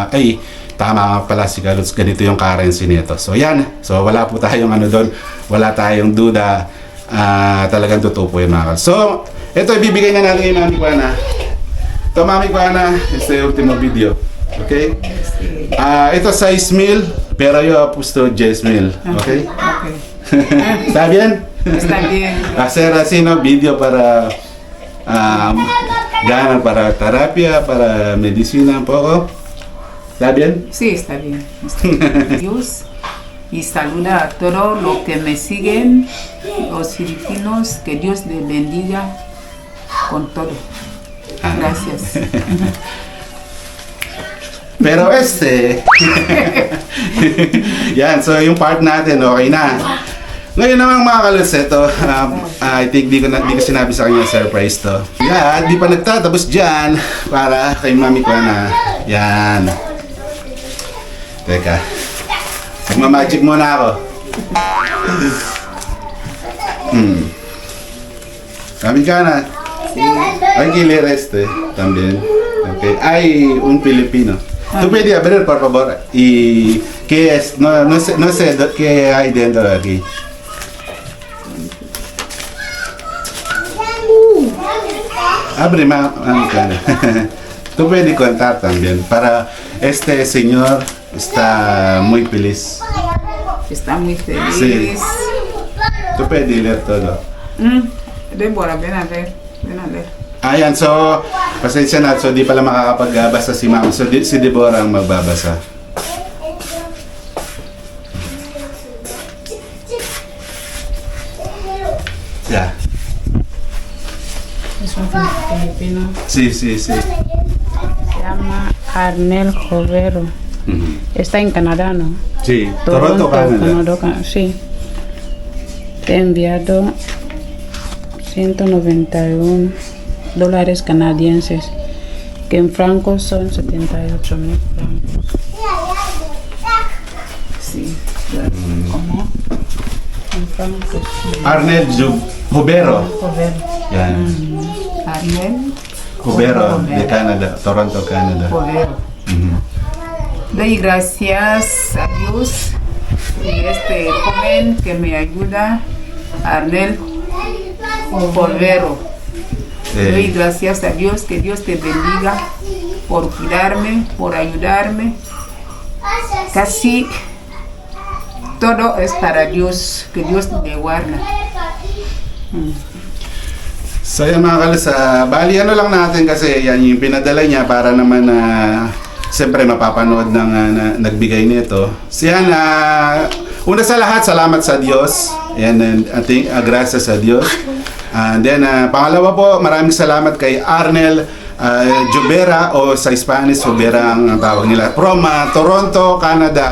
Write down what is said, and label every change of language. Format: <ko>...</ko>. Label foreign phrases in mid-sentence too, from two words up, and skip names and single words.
<tl>Ay, tama nga pala si Kaluts, ganito yung currency nito. So, yan. So, wala po tayong doon. Wala tayong duda. Talagang totoo po yung mga Kaluts. So, ito, ibibigay na natin kay Mami Kuana. Ito, Mami Kuana, ito yung ultimo video. Okay? Ito size meal,</tl> <es>pero yo puesto 10 mil. Okay? Okay. ¿Está bien? Está bien. Hacer así, ¿no? Video para ganar para terapia, para medicina un poco. ¿Está bien? Sí, está bien. Dios y saluda a todos los que me siguen, los filipinos, que Dios les bendiga con todo. Gracias.</es> <tl>Pero yan, so yung part natin, okay na. Ngayon naman mga Kaluts, ito,</tl> <en>I think</en> <tl>di ko sinabi sa kanya surprise to. Yeah, di pa nagtatapos dyan para kay Mami Kuana. Yan. Teka. Magmamagic muna ako. Mami Kuana.</tl> <es>Hay que leer también. Okay. Hay un Filipino. ¿Tú puedes abrir, por favor? ¿Y qué es? No sé qué hay dentro de aquí. Abre, Mami Kuana. Tú puedes contar también. Para este señor está muy feliz. Está muy feliz. Sí. Tú puedes leer todo. Deborah, ven a ver. Ven a ver.</es> <tl>Ayan, so, pasensya na. So, di pala makakapagbasa si Ma'am. So, si Deborah ang magbabasa.</tl> <en>Yeah.</en> <es>Es un filipino. Sí, sí, sí. Se llama Arnel Jovero. Está en Canadá, ¿no? Sí, Toronto, Canadá. Sí. Te he enviado 191 dólares canadienses, que en francos son 78,000 francos. Sí, ¿cómo? En francos. Arnel Jovero. Jovero.</es> <tl>Yan.</tl> <es>Arnel Jovero de Canadá, Toronto, Canadá. Jovero. Doy gracias a Dios y este joven que me ayuda, Arnel Jovero. Doy gracias a Dios, que Dios te bendiga por cuidarme, por ayudarme. Casi todo es para Dios, que Dios te guarda.</es> <tl>So yan mga Kaluts, bali ano lang natin kasi yan yung pinadala niya para naman siyempre mapapanood ng nagbigay nito. So yan, una sa lahat, salamat sa Diyos. And ating gracias sa Diyos.</tl> <en>And then</en> <tl>pangalawa po, maraming salamat kay Arnel Jovera, o sa Spanish Jovera ang tawag nila, from Toronto, Canada.</tl>